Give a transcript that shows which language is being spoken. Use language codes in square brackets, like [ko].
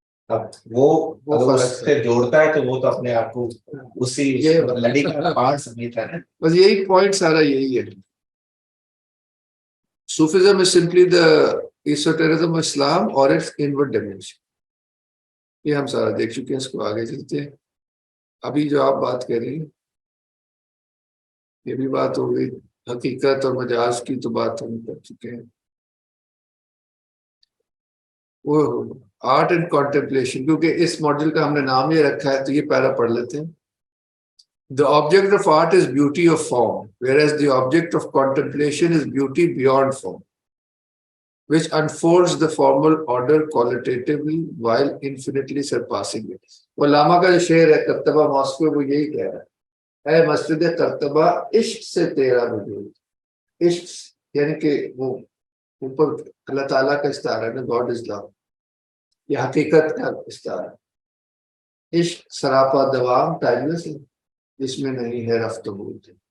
[ur] اب وہ اگر اس سے جوڑتا ہے تو وہ تو اپنے آپ کو اسی لڑی کا پارٹ سمجھتا ہے. بس یہی پوائنٹ سارا یہی ہے. [en] Sufism is simply the esotericism of Islam or its inward dimension. [ur] یہ ہم سارا دیکھ چکے ہیں، اس کو آگے چلتے ہیں. ابھی جو آپ بات کر رہی ہیں یہ بھی بات ہو گئی، حقیقت اور مجاز کی تو بات ہم کر چکے ہیں. وہ آرٹ اینڈ کانٹمپلیشن، کیونکہ اس ماڈل کا ہم نے نام یہ رکھا ہے تو یہ پیرا پڑھ لیتے ہیں. [en] The object of art is beauty of form, whereas the object of contemplation is beauty beyond form, which unfolds the formal order qualitatively while infinitely surpassing it. [ur] علامہ کا جو شعر ہے کرتبہ ماسکو، وہ یہی کہہ رہا ہے، اے مسجد کرتبہ عشق سے تیرا وجود. عشق یعنی کہ وہ اوپر اللہ تعالیٰ کا استعارہ ہے نا، گاڈ از لو، یہ حقیقت کا استعارہ. عشق سراپا دوام ٹائملیس ہے، جس میں نہیں ہے رفت و بود.